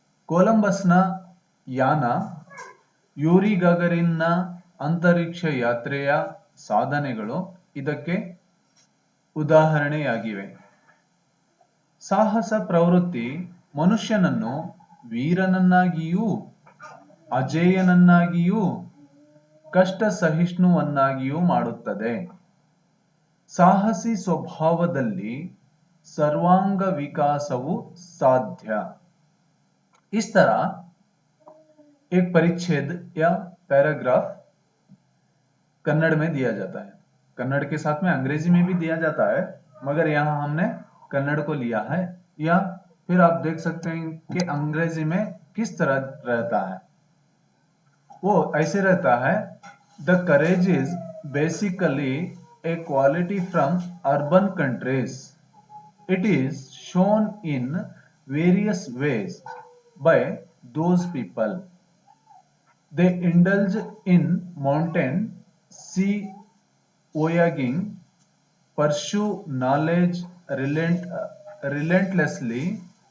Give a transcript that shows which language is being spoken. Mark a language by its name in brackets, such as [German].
[Kannada] ಕೊಲಂಬಸ್ನ ಯಾನ, ಯೂರಿ ಗಗರಿನ್ನ ಅಂತರಿಕ್ಷ ಯಾತ್ರೆಯ ಸಾಧನೆಗಳು ಇದಕ್ಕೆ ಉದಾಹರಣೆಯಾಗಿವೆ. ಸಾಹಸ ಪ್ರವೃತ್ತಿ ಮನುಷ್ಯನನ್ನು ವೀರನನ್ನಾಗಿಯೂ ಅಜೇಯನನ್ನಾಗಿಯೂ ಕಷ್ಟ ಸಹಿಷ್ಣುವನ್ನಾಗಿಯೂ ಮಾಡುತ್ತದೆ. ಸಾಹಸಿ ಸ್ವಭಾವದಲ್ಲಿ सर्वांग विकासवु साध्य. [Hindi] इस तरह एक परिच्छेद या पैराग्राफ कन्नड़ में दिया जाता है। कन्नड़ के साथ में अंग्रेजी में भी दिया जाता है, मगर यहां हमने कन्नड़ को लिया है। या फिर आप देख सकते हैं कि अंग्रेजी में किस तरह रहता है। वो ऐसे रहता है, [English] The courage is basically a quality from urban countries. It is shown in various ways by those people. They indulge in mountain sea voyaging, pursue knowledge relentlessly.